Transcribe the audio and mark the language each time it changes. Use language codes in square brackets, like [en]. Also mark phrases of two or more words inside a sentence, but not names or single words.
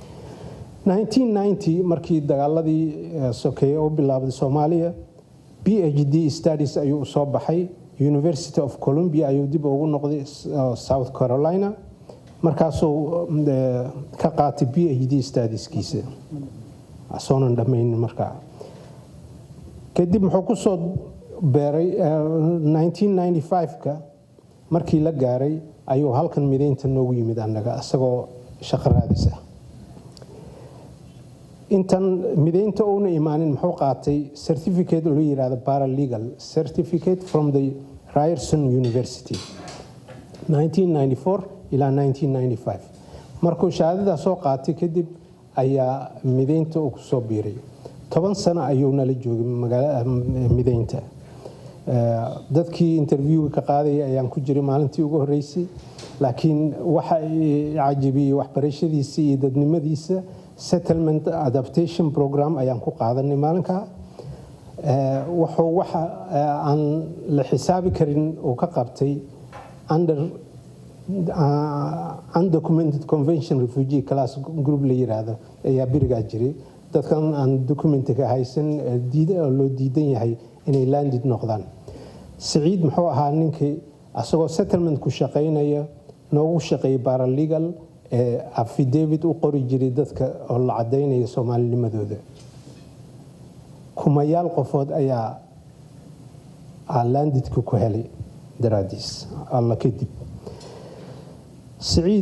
[so] 1990 markii dagaaladii sokeeye oo bilaabay Soomaaliya [en] PhD studies [so] ayuu soo baxay [en] University of Columbia [so] ayuu dib ugu noqday South Carolina markaasuu ka qaatay PhD studieskiisa asoonan dhammayn markaa kadib wuxuu ku soo beeray 1995ka markii la gaaray ayuu halkan mideynta noogu yimid annaga asagoo shaqo raadis ah intan mideynta uuna imaanin muxuu qaatay certificate oo la yiraahdo [en] paralegal certificate from the Ryerson University [so] 1994 ilaa 1995 markuu shahaadada soo qaatay kadib ayaa mideynta uu ku soo biiray 10 sano ayuu nala joogay magaalada mideynta dadkii interviewga ka qaaday ayaan ku jiray maalintii ugu horeysay laakiin waxa cajiibiyay waxbarashadiisa iyo dadnimadiisa [en] settlement adaptation program [so] ayaan ku qaadanay maalinka wuxuu waxa aan la xisaabi karin oo ka qabtay [en] undocumented convention refugee class group [so] la yiraahdo ayaa birigaa jiray dadkan aan documentiga haysan loo diidan yahay inay landed noqdaan Saciid muxuu ahaa ninkii asagoo settlement ku shaqeynaya noogu shaqeeyay [en] paralegal affidavit [so] u qori jiray dadka oo la cadeynaya Soomaalinimadooda kumayaal qofood ayaa landed ku helay daraadiis alla kadib Saciid